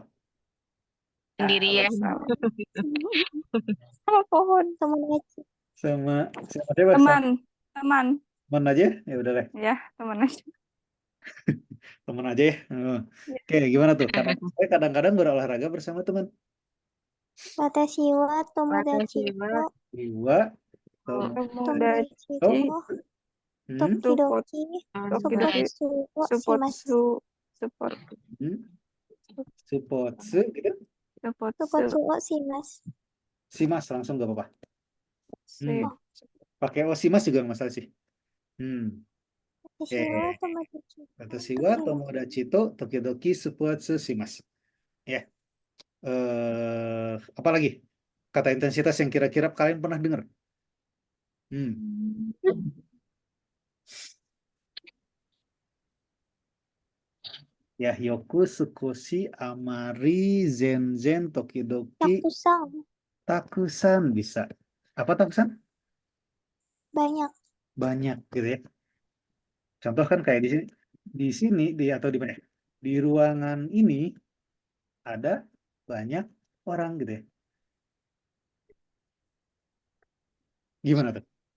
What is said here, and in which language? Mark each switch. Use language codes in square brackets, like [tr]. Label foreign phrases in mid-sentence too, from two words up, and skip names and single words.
[id] Sendirian. sama pohon. Tomodachi. Sama siapa? Sama Teman teman aja. Ya udah deh, ya, teman aja. teman aja ya. Oke, gimana tuh? Saya kadang-kadang berolahraga bersama teman. [ja] 私は友達と 2 tomodachi Oh. to hmm, tokidoki Tokidoki スポーツをします. [en] support [id] Supotsu gitu. [ja] スポーツをします. [id] Simas langsung gak apa-apa. si- Pakai osimas juga nggak masalah sih. [ja] 私は友達私は友達と時々スポーツします. [id] Ya. Apa lagi? Kata intensitas yang kira-kira kalian pernah dengar? Ya, [ja] よく、少し、あまり、全然、時々, takusan. [id] takusan bisa. Apa takusan? Banyak. Banyak gitu ya. Contoh kan kayak di sini atau di mana? Di ruangan ini ada banyak orang gitu ya. Gimana tuh?